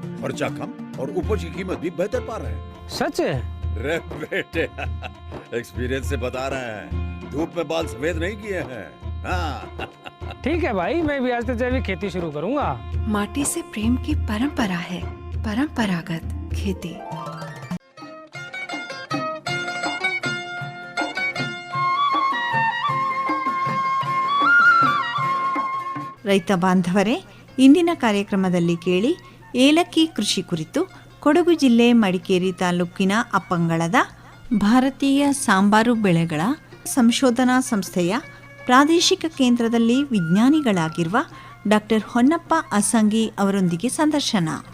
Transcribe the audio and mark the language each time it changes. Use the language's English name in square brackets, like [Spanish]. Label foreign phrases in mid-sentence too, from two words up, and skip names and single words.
[Hindi] खर्चा कम और उपज की कीमत भी बेहतर पा रहे हैं. सच है? रे बेटे, एक्सपीरियंस से बता रहे हैं. धूप में बाल सफेद नहीं किए हैं. हाँ. ठीक है भाई, मैं भी आज से जैविक खेती शुरू करूंगा. माटी से प्रेम की परंपरा है, परंपरागत खेती. [Kannada] ರೈತ ಬಾಂಧವರೇ, ಇಂದಿನ ಕಾರ್ಯಕ್ರಮದಲ್ಲಿ ಕೇಳಿ ಏಲಕ್ಕಿ ಕೃಷಿ ಕುರಿತು ಕೊಡಗು ಜಿಲ್ಲೆ ಮಡಿಕೇರಿ ತಾಲೂಕಿನ ಅಪ್ಪಂಗಳದ ಭಾರತೀಯ ಸಾಂಬಾರು ಬೆಳೆಗಳ ಸಂಶೋಧನಾ ಸಂಸ್ಥೆಯ ಪ್ರಾದೇಶಿಕ ಕೇಂದ್ರದಲ್ಲಿ ವಿಜ್ಞಾನಿಗಳಾಗಿರುವ ಡಾಕ್ಟರ್ ಹೊನ್ನಪ್ಪ ಅಸಂಗಿ ಅವರೊಂದಿಗೆ ಸಂದರ್ಶನ.